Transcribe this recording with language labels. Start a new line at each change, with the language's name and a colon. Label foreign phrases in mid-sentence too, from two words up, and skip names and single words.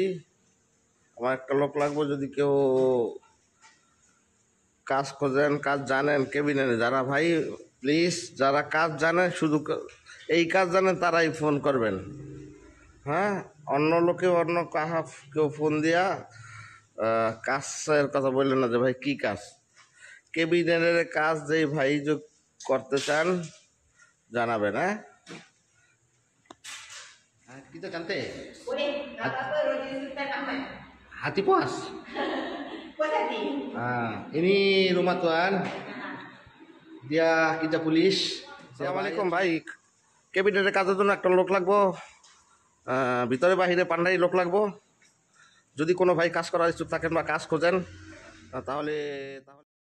Bangla: আমার একটা লোক লাগবো, যদি কেউ কাজ খোঁজেন, কাজ জানেন কেবিনেটে যারা ভাই, প্লিজ যারা কাজ জানেন, শুধু এই কাজ জানেন তারাই ফোন করবেন। অন্য লোকে অন্য কেউ ফোন দিয়া কাজের কথা বললেন না যে ভাই কি কাজ। কেবিনেটের কাজ যেই ভাই করতে চান জানাবেন।
Malay: Kita cantik. Boleh. Apa Roger Sultan Ahmad? Hati puas. Puas hati. Ini rumah tuan. Dia kerja polis. Assalamualaikum baik.
Bangla: কেবিনেটের কাজের জন্য একটা লোক লাগবো, ভিতরে বাহিরে পান্ডাই লোক লাগবো। যদি কোনো ভাই কাজ করার ইচ্ছুক থাকেন বা কাজ খোঁজেন তাহলে